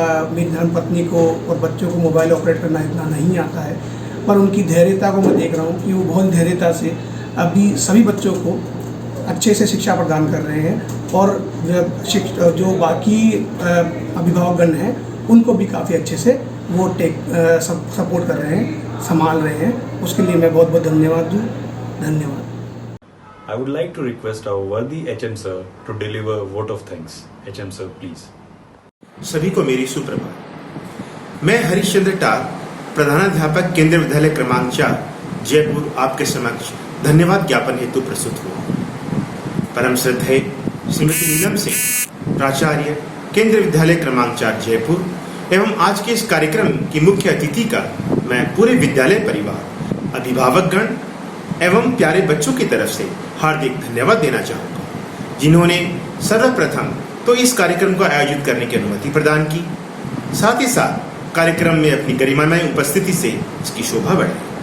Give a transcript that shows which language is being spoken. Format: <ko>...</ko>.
<hi>मेरी धर्मपत्नी को और बच्चों को मोबाइल ऑपरेट करना इतना नहीं आता है, पर उनकी धैर्यता को मैं देख रहा हूँ कि वो बहुत धैर्यता से अभी सभी बच्चों को अच्छे से शिक्षा प्रदान कर रहे हैं और जो बाकी अभिभावकगण हैं उनको भी काफ़ी अच्छे से वो सपोर्ट कर रहे हैं, संभाल रहे हैं। उसके लिए मैं बहुत बहुत धन्यवाद दूँ। धन्यवाद।</hi> <en>I would like to request our worthy HM sir to deliver a vote of thanks. HM sir, please.</en> <hi>सभी को मेरी सुप्रभात। मैं हरिश्चंद्र टार, प्रधानाध्यापक केंद्रीय विद्यालय क्रमांक 4 जयपुर आपके समक्ष धन्यवाद ज्ञापन हेतु प्रस्तुत हुआ। परम श्रद्धेय श्रीमती नीलम सिंह, प्राचार्य केंद्रीय विद्यालय क्रमांक 4 जयपुर एवं आज के इस कार्यक्रम की मुख्य अतिथि का मैं पूरे विद्यालय परिवार, अभिभावकगण एवं प्यारे बच्चों की तरफ से हार्दिक धन्यवाद देना चाहूँगा, जिन्होंने सर्वप्रथम तो इस कार्यक्रम को आयोजित करने की अनुमति प्रदान की, साथ ही साथ कार्यक्रम में अपनी गरिमामय उपस्थिति से इसकी शोभा बढ़ाई।</hi>